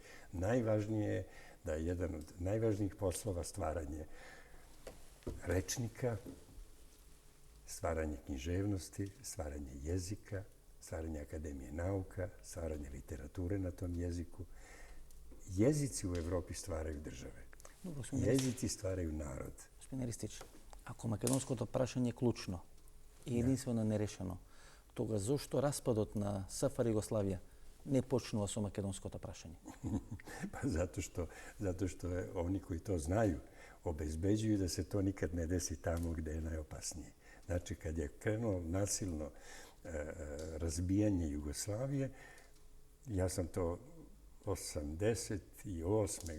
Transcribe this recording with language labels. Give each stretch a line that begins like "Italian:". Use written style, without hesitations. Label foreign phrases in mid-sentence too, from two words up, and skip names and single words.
Serbian: Najvažnije je da je jedan od najvažnijih poslova stvaranje rečnika, stvaranje književnosti, stvaranje jezika, stvaranje akademije nauka, stvaranje literature na tom jeziku. Jezici u Evropi stvaraju države. Jezici stvaraju narod.
Macedonian: Господин Ристич, ако македонското прашање е клучно и единствено нерешено, тога зошто распадот на СФР Југославија не почнува со македонското прашање?
Serbian: Pa zato što oni koji to znaju obezbeđuju da se to nikad ne desi tamo gde je najopasnije. Znači, kad je krenulo nasilno razbijanje Jugoslavije, ja sam to 1988.